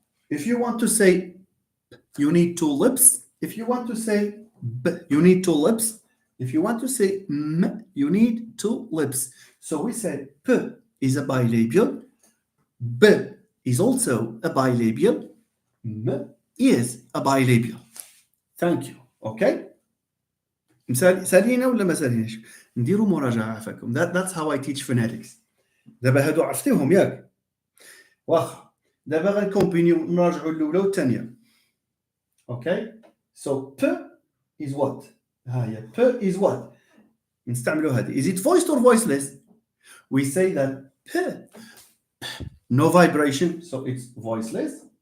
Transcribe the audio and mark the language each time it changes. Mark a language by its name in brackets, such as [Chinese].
[English] If you want to say p, you need two lips. If you want to say b, you need two lips. If you want to say m, you need two lips. So we said p is a bilabial, b is also a bilabial, m is a bilabial. Thank you. Okay? [Arabic] سالينا ولا ما ساليناش؟ نديروا مراجعة عفاكم. [English] That's how I teach phonetics. [Arabic] دابا هادو عرفتيهم ياك؟ واخا. دابا غنكومبينيو نراجعوا الأولى والثانية. [English] Okay? So p is what? [Arabic] ها هي [English] p is what? [Arabic] نستعملوا هذه. [English] Is it voiced or voiceless? We say that p, no vibration, so it's voiceless.